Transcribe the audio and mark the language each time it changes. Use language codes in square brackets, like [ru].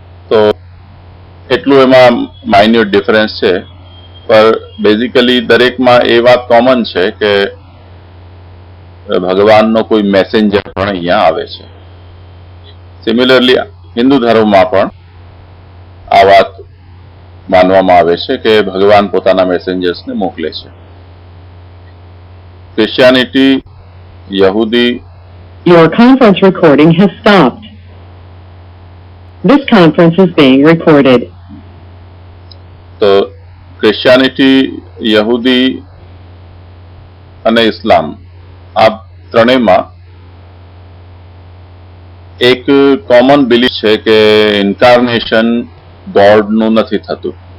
[gu] તો એટલું એમાં માઇન્યુટ ડિફરન્સ છે, પર બેઝિકલી દરેકમાં એ વાત કોમન છે કે ભગવાનનો કોઈ મેસેન્જર પણ અહીંયા આવે છે. સિમિલરલી હિન્દુ ધર્મમાં પણ આ વાત માનવામાં આવે છે કે ભગવાન પોતાના મેસેન્જર્સને મોકલે છે. Christianity, યહૂદી, [en] Your conference recording has stopped. This conference is being recorded. [gu] તો ક્રિશ્ચિયાનિટી, યહૂદી અને ઇસ્લામ, આ ત્રણેયમાં એક કોમન બિલીફ છે કે ઇન્કાર્નેશન ગોડનું નથી થતું.